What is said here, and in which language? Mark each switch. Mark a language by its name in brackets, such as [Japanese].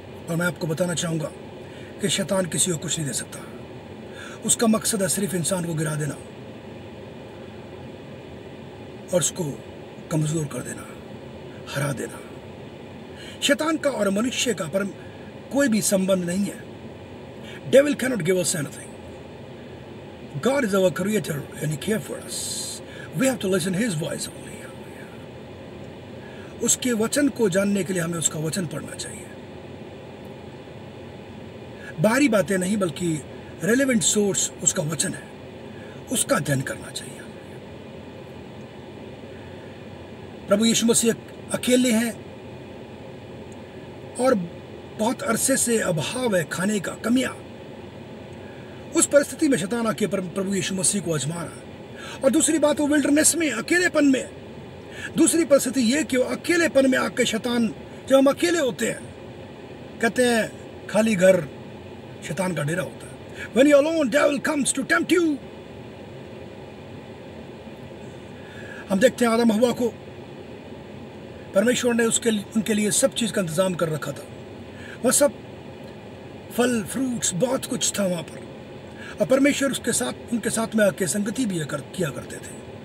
[Hindi] और मैं आपको बताना चाहूंगा कि शैतान किसी को कुछ नहीं दे सकता। उसका मकसद है सिर्फ इंसान को गिरा देना और उसको कमजोर कर देना, हरा देना। शैतान का और मनुष्य का पर कोई भी संबंध नहीं है। [English] Devil cannot give us anything. God is our creator and he cares for us. We have to listen his voice only. [Hindi] उसके वचन को जानने के लिए हमें उसका वचन पढ़ना चाहिए। बाहरी बातें नहीं बल्कि रेलेवेंट सोर्स उसका वचन है, उसका अध्ययन करना चाहिए। प्रभु यीशु मसीह अकेले हैं और बहुत अरसे से अभाव है खाने का, कमियां। उस परिस्थिति में शैतान आके प्रभु यीशु मसीह को आजमा रहा है। और दूसरी बात, वो विल्डरनेस में, अकेलेपन में। दूसरी परिस्थिति ये कि वो अकेलेपन में आके शैतान, जब हम अकेले होते हैं, कहते हैं खाली घर शैतान का डेरा होता है। [English] When you're alone, devil comes to tempt you. [Hindi] हम देखते हैं आदम हवा को परमेश्वर ने उनके लिए सब चीज का इंतजाम कर रखा था। वह सब फल, फ्रूट्स, बहुत कुछ था वहां पर, और परमेश्वर उनके साथ में आके संगति भी किया करते थे।